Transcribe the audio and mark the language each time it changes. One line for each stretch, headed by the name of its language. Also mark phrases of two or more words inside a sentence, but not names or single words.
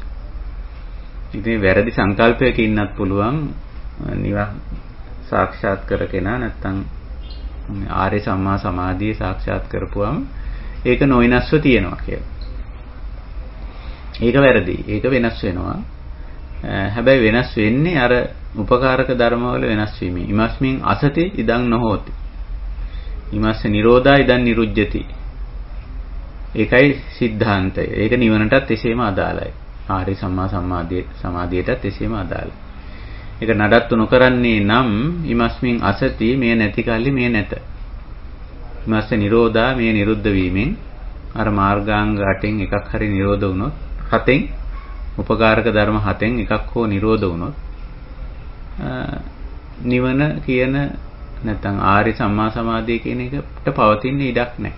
Sinhala: ඉතින් වැරදි සංකල්පයක ඉන්නත් පුළුවන් නිවන් සාක්ෂාත් කර කෙනා නැත්තම් ආර්ය සම්මා සමාධිය සාක්ෂාත් කරපුවම ඒක නොවිනස්ව තියෙනවා කියලා. ඒක වැරදි. ඒක වෙනස් වෙනවා. හැබැයි වෙනස් වෙන්නේ අර උපකාරක ධර්මවල වෙනස් වීමෙන්.
Pali: ඉමස්මින් අසති ඉදං නොහෝති. ඉමස්ස නිරෝධා ඉදං නිරුජ්ජති.
Sinhala: ඒකයි સિદ્ધාන්තය. ඒක නිවනටත් එසේම අදාළයි. ආර්ය සම්මා සමාධියටත් එසේම අදාළයි. ඒක නඩත්තු නොකරන්නේ නම්
Pali: ඉමස්මින් අසති
Sinhala: මේ නැති කල්ලි මේ නැත.
Pali: ඉමස්ස නිරෝධා
Sinhala: මේ නිරුද්ධ වීමෙන් අර මාර්ගාංග 8න් එකක් හරි නිරෝධ වුණොත්, 7න් උපකාරක ධර්ම 7න් එකක් හෝ නිරෝධ වුණොත් නිවන කියන නැත්නම් ආර්ය සම්මා සමාධිය කියන එකට පවතින ඉඩක් නැහැ.